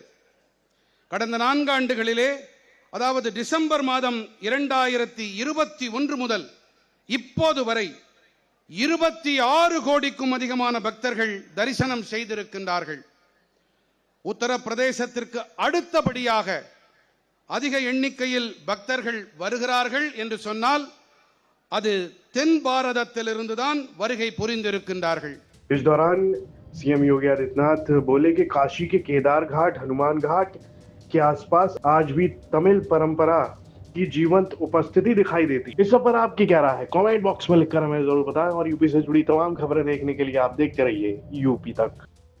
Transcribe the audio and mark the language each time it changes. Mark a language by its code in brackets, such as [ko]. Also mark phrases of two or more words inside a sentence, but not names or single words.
[ta] கடந்த 4 ஆண்டுகளிலே, அதாவது டிசம்பர் மாதம் 2021 முதல் இப்போது வரை 26 கோடிக்கும் அதிகமான பக்தர்கள் தரிசனம் செய்திருக்கின்றார்கள். உத்தரப்பிரதேசத்திற்கு அடுத்தபடியாக அதிக எண்ணிக்கையில் பக்தர்கள் வருகிறார்கள் என்று சொன்னால் அது தென் பாரதத்திலிருந்து தான் வருகை புரிந்திருக்கின்றார்கள். [hi] इस दौरान सीएम योगी आदित्यनाथ बोले कि काशी के केदार घाट, हनुमान घाट के आसपास आज भी तमिल परंपरा की जीवंत उपस्थिति दिखाई देती। इस पर आपकी क्या राय है? [en] comment box [hi] में लिखकर हमें जरूर बताएं और यूपी से जुड़ी तमाम खबरें देखने के लिए आप देखते रहिए यूपी तक।